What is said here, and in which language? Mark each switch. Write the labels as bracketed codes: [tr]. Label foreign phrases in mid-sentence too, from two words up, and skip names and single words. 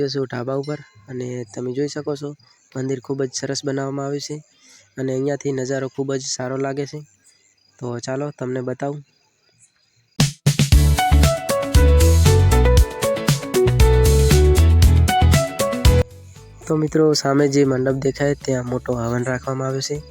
[gu] ગયો છું ઢાબા પર અને તમે જોઈ શકો છો મંદિર ખૂબ જ સરસ બનાવવામાં આવ્યું છે અને અહીંયાથી નજારો ખૂબ જ સારો લાગે છે। તો ચાલો તમને બતાવું। તો મિત્રો સામે જે મંડપ દેખાય ત્યાં મોટો હવન રાખવામાં આવ્યો છે।